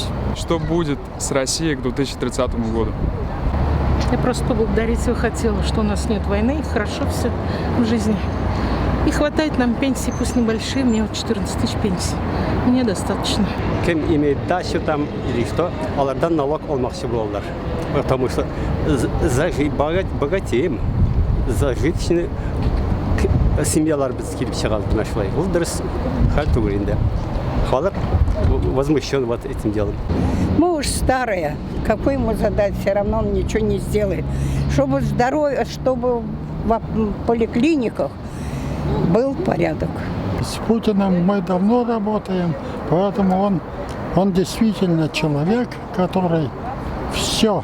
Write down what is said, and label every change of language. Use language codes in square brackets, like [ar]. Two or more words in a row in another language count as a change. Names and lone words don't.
[ru] Что будет с Россией к 2030 году? Я просто поблагодарить его хотела, что у нас нет войны, хорошо все в жизни. И хватает нам пенсии, пусть небольшие, мне вот 14 тысяч пенсий. Мне достаточно. Кем имеет дачу там или что, [tt] алардан налог алмакчы булалар. [ru] Потому что богатеем, зажиточный [tt] семьялар без килеп чыгарды нашылай. Ул дөрес хәл түгел инде. [ru] Халык возмущен вот этим делом. Мы уж старые. Какой ему задать, все равно он ничего не сделает. Чтобы здоровье, чтобы в поликлиниках был порядок. С Путиным мы давно работаем, поэтому он действительно человек, который все.